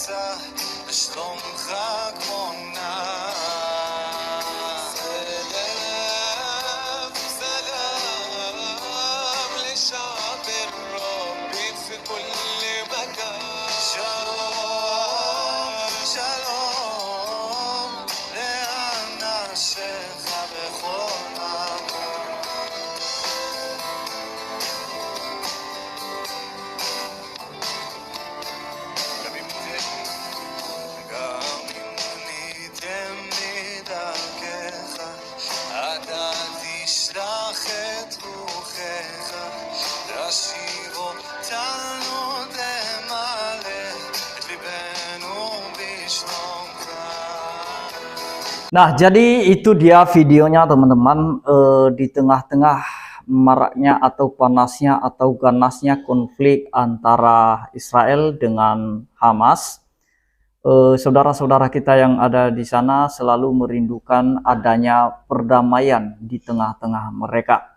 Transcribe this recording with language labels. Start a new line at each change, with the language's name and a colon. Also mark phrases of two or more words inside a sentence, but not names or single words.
Hebrew: שלומך כמו נער.
Arabic: سلام لشعب الرب في كل مكان.
Hebrew: שלום, שלום לאנשיך בכל מקום. גם אם ניתם מדרכך, אתה תשלח את רוחך, תשיב אותנו למלא את ליבנו בשלומך.
Indonesian: Nah, jadi itu dia videonya teman-teman. Di tengah-tengah maraknya atau panasnya atau ganasnya konflik antara Israel dengan Hamas, saudara-saudara kita yang ada di sana selalu merindukan adanya perdamaian di tengah-tengah mereka.